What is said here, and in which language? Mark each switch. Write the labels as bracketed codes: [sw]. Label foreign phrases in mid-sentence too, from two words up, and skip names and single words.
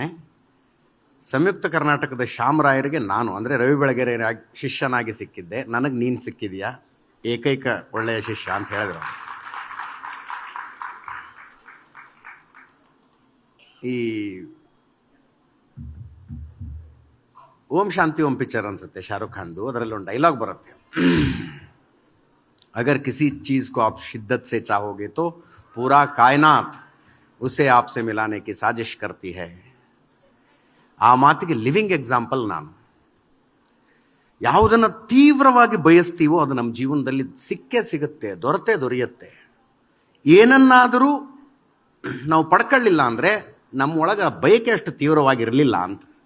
[kn] ಸಂಯುಕ್ತ ಕರ್ನಾಟಕದ ಶ್ಯಾಮರಾಯರಿಗೆ ನಾನು ಅಂದರೆ ರವಿ ಬೆಳಗೆರೆ ಶಿಷ್ಯನಾಗಿ ಸಿಕ್ಕಿದ್ದೆ, ನನಗೆ ನೀನು ಸಿಕ್ಕಿದೆಯಾ, ಏಕೈಕ ಒಳ್ಳೆಯ ಶಿಷ್ಯ ಅಂತ ಹೇಳಿದ್ರು. ಈ ಓಂ ಶಾಂತಿ ಓಂ ಪಿಕ್ಚರ್ ಅನ್ಸುತ್ತೆ ಶಾರುಖ್ ಖಾನ್ದು, ಅದರಲ್ಲಿ ಒಂದು ಡೈಲಾಗ್ ಬರುತ್ತೆ, [hi] अगर किसी ಚೀज़ को आप शिद्दत से चाहोगे तो पूरा कायनात उसे आपसे मिलाने की साजिश करती है. [kn] ಆ ಮಾತಿಗೆ [en] living example [kn] ನಾನು. ಯಾವುದನ್ನು ತೀವ್ರವಾಗಿ ಬಯಸ್ತೀವೋ ಅದು ನಮ್ಮ ಜೀವನದಲ್ಲಿ ಸಿಕ್ಕೇ ಸಿಗುತ್ತೆ, ದೊರೆಯುತ್ತೆ. ಏನನ್ನಾದರೂ ನಾವು ಪಡ್ಕೊಳ್ಳಿಲ್ಲ ಅಂದರೆ ನಮ್ಮೊಳಗೆ ಬಯಕೆ ಅಷ್ಟು ತೀವ್ರವಾಗಿರಲಿಲ್ಲ ಅಂತ.